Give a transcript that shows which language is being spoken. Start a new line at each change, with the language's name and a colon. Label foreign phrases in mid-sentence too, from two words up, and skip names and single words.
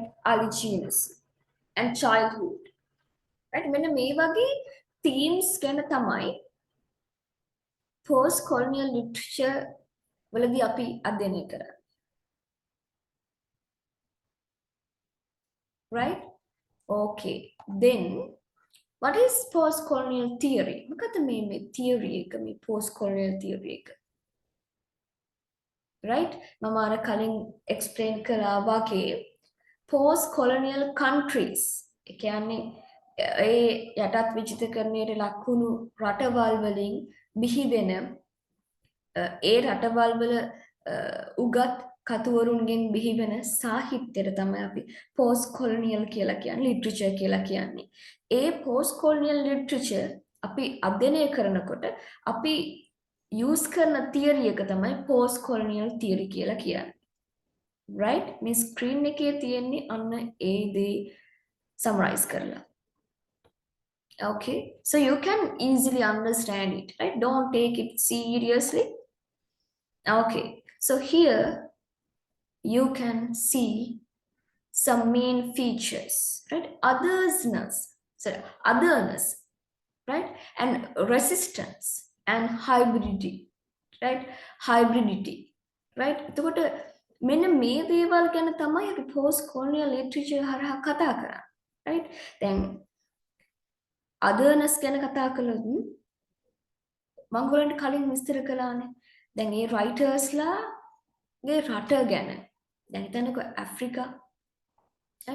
English: Allegiance and childhood. right?
Sinhala: මෙන්න මේ වගේ themes ගැන තමයි
English: post-colonial literature
Sinhala: වලදී අපි අධ්‍යයනය කරන්නේ.
English: right? okay. then what is post-colonial theory?
Sinhala: මොකද මේ theory එක, මේ
English: post-colonial theory
Sinhala: එක? right? මම අර කලින් explain කළා වගේ
English: post-colonial countries
Sinhala: ඒ කියන්නේ ඒ යටත් විජිතකරණයට ලක්වුණු රටවල් වලින් බිහි වෙන ඒ රටවල් වල උගත් කතුවරුන්ගෙන් බිහි වෙන සාහිත්‍යයට තමයි අපි post-colonial කියලා කියන්නේ, literature කියලා කියන්නේ. ඒ
English: post-colonial literature
Sinhala: අපි අධ්‍යයනය කරනකොට අපි use කරන theory එක තමයි
English: post-colonial theory
Sinhala: කියලා කියන්නේ. right? මේ screen එකේ තියෙන්නේ අන්න ඒ දේ summarize කරලා.
English: okay, so you can easily understand it, right? Don't take it seriously. okay, so here you can see some main features, right? Otherness. right? And resistance and hybridity, right? Hybridity, right?
Sinhala: එතකොට මෙන්න මේ දේවල් ගැන තමයි අපි
English: post colonial literature
Sinhala: හරහා කතා කරන්නේ, right? දැන් otherness ගැන කතා කළොත් මම ඔයගලන්ට කලින් විස්තර කළානේ. දැන් මේ writersලාගේ රට ගැන දැන් හිතන්නකෝ ඇෆ්‍රිකා, right?